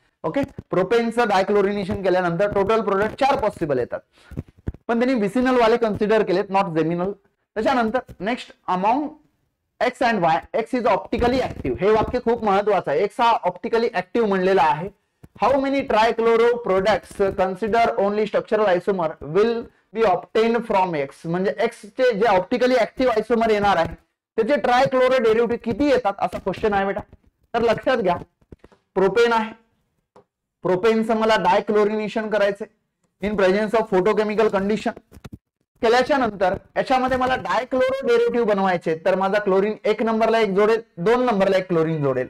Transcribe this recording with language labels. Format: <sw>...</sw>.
<mr>Okay, प्रोपेनचं डायक्लोरिनेशन केल्यानंतर total product 4 possible येतात, पण त्यांनी विसिनल वाले कन्सिडर केलेत, नॉट जेमिनल. त्याच्यानंतर</mr> <en>Next, among X and Y, X is optically active.</en> <mr>हे वाक्य खूप महत्वाचं आहे. एक्स हा ऑप्टिकली ऍक्टिव्ह म्हणलेला आहे.</mr> <en>How many trichloro products consider only structural isomer will be obtained from X?</en> <mr>म्हणजे X चे जे ऑप्टिकली ऍक्टिव्ह आयसोमर येणार आहे त्याचे ट्रायक्लोरो डेरिव्हेटिव्ह किती येतात असा क्वेश्चन आहे बेटा. तर लक्षात घ्या, प्रोपेन आहे, प्रोपेनचं मला डायक्लोरिनेशन करायचंय</mr> <en>In presence of photochemical condition.</en> <mr>केल्याच्या नंतर याच्यामध्ये मला डायक्लोरो डेरिव्हेटिव्ह बनवायचे, तर माझा क्लोरीन 1 नंबरला 1 जोडेल, 2 नंबरला 1 क्लोरीन जोडेल.</mr>